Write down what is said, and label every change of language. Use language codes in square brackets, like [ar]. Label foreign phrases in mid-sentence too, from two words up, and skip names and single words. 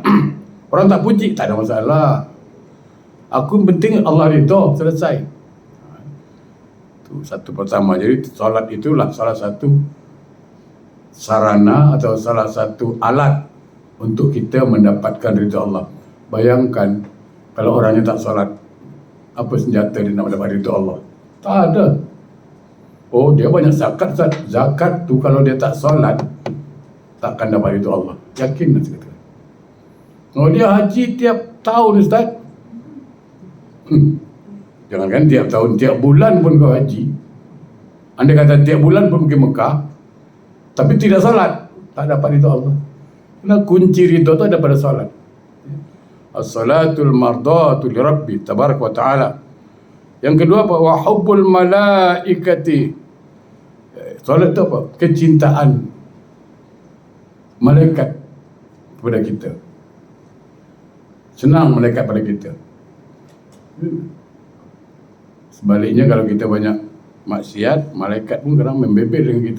[ms] Orang tak puji, tak ada masalah. Aku penting Allah ridha, selesai. Itu satu pertama. Jadi solat itulah salah satu sarana atau salah satu alat untuk kita mendapatkan ridha Allah. Bayangkan kalau orangnya tak solat, apa senjata dia nak mendapat ridha Allah? Tak ada. Oh, dia banyak zakat. Zakat tu kalau dia tak solat, takkan dapat ridha Allah. Yakin nanti kata. Oh, dia haji tiap tahun, Ustaz. Jangankan tiap tahun, tiap bulan pun kau haji. Anda kata tiap bulan pun pergi Mekah, tapi tidak salat, tak dapat ridha Allah. Karena kunci ridha itu ada pada salat. [ar] الصلاة مرضاة للرب تبارك وتعالى. [ms] Yang kedua apa? [ar] وحب الملائكة. [ms] Salat itu apa? Kecintaan malaikat kepada kita. Senang malaikat pada kita. Sebaliknya kalau kita banyak maksiat, malaikat pun kadang membebel dengan kita.